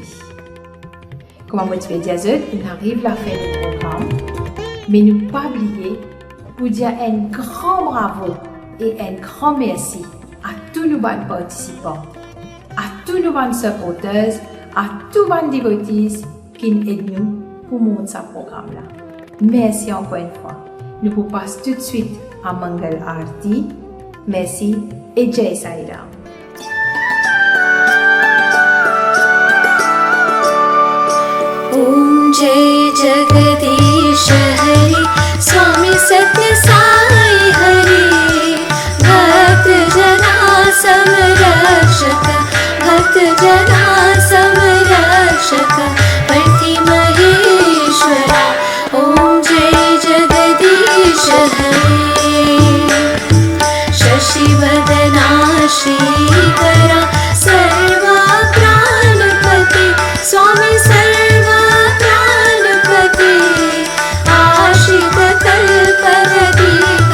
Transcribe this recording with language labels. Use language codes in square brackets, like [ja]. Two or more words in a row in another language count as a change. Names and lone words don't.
[fr] Comme moi tu veux dire, nous arrivons à la fin du programme, mais nous ne pas oublier pour dire un grand bravo et un grand merci à tous nos bons participants, à tous nos bons supporters, à tous nos devotees qui nous aident nous pour monter ce programme-là. Merci encore une fois. Nous vous passons tout de suite à Mangal Arti. Merci et [hi] जय साई राम. ॐ जय जगदीश हरि स्वामी सत्य साई हरि भक्त जन संरक्षक भक्त जन संरक्षक पर्थी महेश्वर ॐ जय जगदीश हरि शशि वदन शिखर सर्व प्राणपति स्वामी सर्व प्राणपति आशित कल्पवती